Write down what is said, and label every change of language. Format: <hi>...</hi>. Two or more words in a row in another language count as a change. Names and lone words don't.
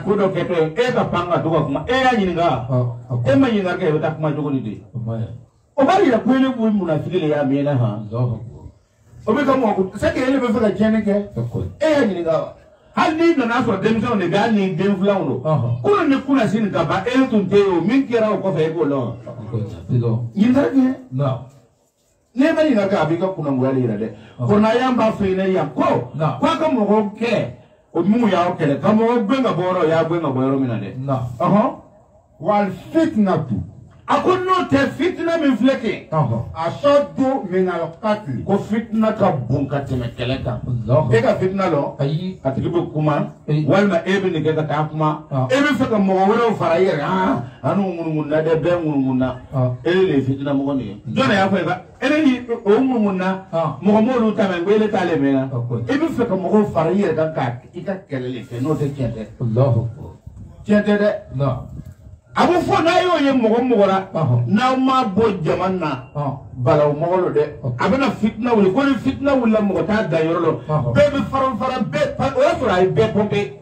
<bm>ko dɔ kɛ tɔ ye e ka pan ka to ka kuma e y'a ɲininka e ma ɲininka kɛ e bɛ taa kuma cogo di de o b'a yira ko ele kun munafigi le y'a mɛnna han o bɛ ka mɔgɔ</bm> <fr>c'est que</fr> <bm>ele bɛ fɛ ka tiɲɛni kɛ e y'a ɲininka wa hali n'i nana sɔrɔ denmisɛnw de bɛ hali ni den filanw don kunun ni kuna sini ka ban e tun tɛ yen o min kɛra o kɔfɛ e k'o dɔn ɲininkali kɛ ne ma ɲininka kɛ a b'i ka kunnangoya le yira dɛ ko n'a y'an b'a fɔ yen nɔ yan ko k'a ka mɔgɔw kɛlɛ o mun y'aw kɛlɛ ka mɔgɔw gɛn ka bɔ yɔrɔ o y'a gɛn ka bɔ yɔrɔ min na dɛ</bm> <ar>والفتنة</ar> <bm>a ko n'o tɛ fitina min filɛ kɛ</bm> <ar>أشد من القتل</ar> <bm>ko fitina ka bon ka tɛmɛ kɛlɛ kan e ka fitina lɔ a tigi bɛ kuma walima e bɛ nin kɛ ka taa kuma e bɛ fɛ ka mɔgɔ wɛrɛw fara i yɛrɛ an n'u ŋunuŋunna dɛ bɛɛ ŋunuŋunna e de ye fitina mɔgɔ nin ye jɔn de y'a fɔ e ka e ni o ŋunuŋunna mɔgɔ m'olu ta mɛ ko ele t'ale mɛn na e bɛ fɛ ka mɔgɔw fara i yɛrɛ kan ka i ka kɛlɛ le kɛ n'o tɛ tiɲɛ tɛ tiɲɛ tɛ dɛ a bɛ fɔ n'a y'o ye mɔgɔ mɔgɔ la n'aw ma bɔ jama na balawu mɔgɔ lo dɛ a bɛna fitina wuli ko ni fitina wulila mɔgɔ t'a dan yɔrɔ la bɛɛ bɛ fara bɛɛ o y'a sɔrɔ a ye bɛɛ pɔnpe</bm>